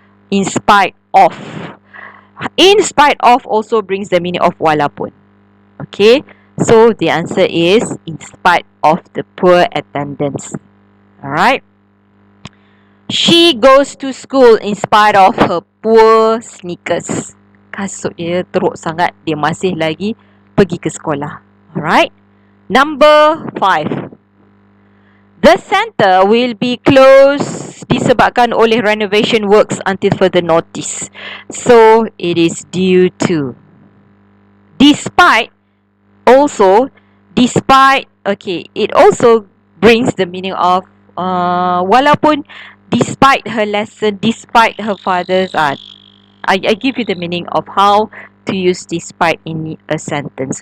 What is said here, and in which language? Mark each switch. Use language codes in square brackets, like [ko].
[en] In spite of. In spite of also brings the meaning of walaupun. Okay, so the answer is in spite of the poor attendance. Alright. She goes to school in spite of her poor sneakers. [ms] Kasut dia teruk sangat, dia masih lagi pergi ke sekolah. [en] Alright. Number 5. The centre will be closed [ms] disebabkan oleh [en] renovation works until further notice. So, it is due to. Despite, also, okay, it also brings the meaning of walaupun despite her lesson, despite her father's I give you the meaning of how to use despite in a sentence.